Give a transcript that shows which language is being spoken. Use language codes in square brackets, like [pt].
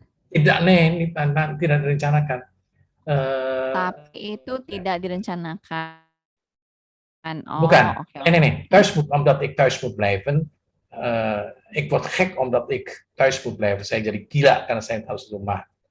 [id] Tidak tidak direncanakan. Tapi itu tidak direncanakan. Bukan. Okay. [nl] Nee. Thuis moet, omdat ik thuis moet blijven. Ik word gek omdat ik thuis moet blijven. [id] Saya jadi gila karena saya harus di rumah.